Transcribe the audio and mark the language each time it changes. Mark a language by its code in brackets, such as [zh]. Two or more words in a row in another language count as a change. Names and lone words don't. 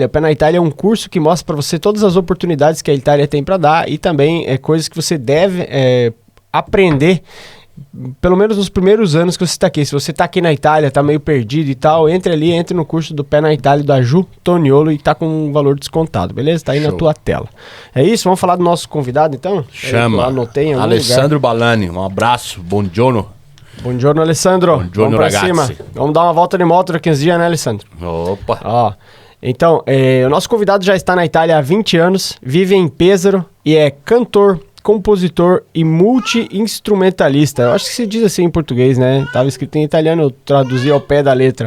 [pt] O Pé na Itália é um curso que mostra para você todas as oportunidades que a Itália tem para dar e também coisas que você deve aprender pelo menos nos primeiros anos que você está aqui. Se você está aqui na Itália, está meio perdido e tal, entre no curso do Pé na Itália da Ju Toniolo e tá com um valor descontado, beleza? Tá aí na tua tela. É isso? Vamos falar do nosso convidado, então? Chama. Eu anotei em algum Alessandro lugar. Balani. Um abraço. [it] Buongiorno. Buongiorno, Alessandro. Buongiorno, [pt] Vamos pra [it] ragazzi. [pt] cima. Vamos dar uma volta de moto daqui uns dias, né, Alessandro? Opa. Ó, então, o nosso convidado já está na Itália há 20 anos, vive em Pesaro e é cantor, compositor e multi-instrumentalista. Eu acho que se diz assim em português, né? Estava escrito em italiano, eu traduzi ao pé da letra.